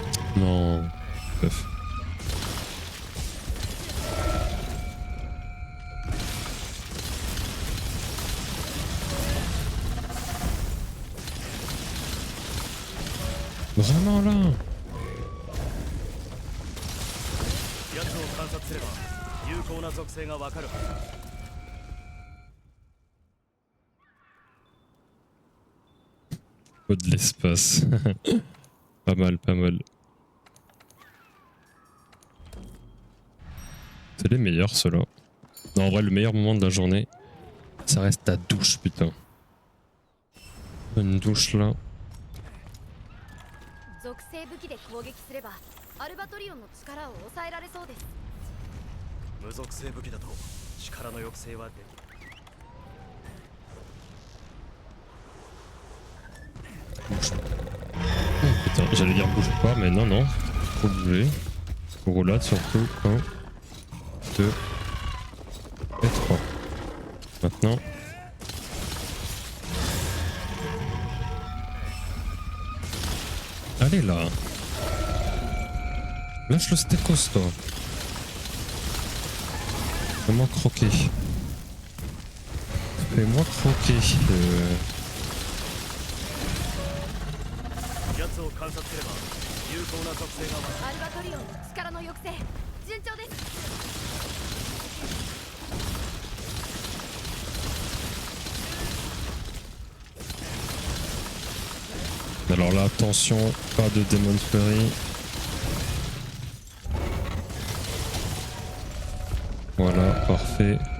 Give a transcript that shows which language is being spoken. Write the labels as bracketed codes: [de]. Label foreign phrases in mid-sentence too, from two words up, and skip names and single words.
[fr] Non. Bref. Vraiment là. [ja] 奴を観察すれば有効な属性がわかるはずだ。 [fr] Faut de l'espace. Pas mal, pas mal. C'est les meilleurs ceux-là. Non, en vrai, le meilleur moment de la journée, ça reste ta douche, putain. Une douche là. [ja] 属性武器で攻撃すればアルバトリオンの力を抑えられそうです。無属性武器だと力の抑制はできない。 [fr] Oh, putain, j'allais dire bouge pas, mais non, non. Faut bouger. Faut roulade surtout. 1, 2 et 3. Maintenant. Allez là. Lâche le stécos toi. Fais-moi croquer. Fais-moi croquer. [ja] 奴を観察すれば有効な属性がわかる。アルバトリオンの力の抑制順調です。 [fr] Alors là, attention, pas de Demon Fury. Voilà, parfait.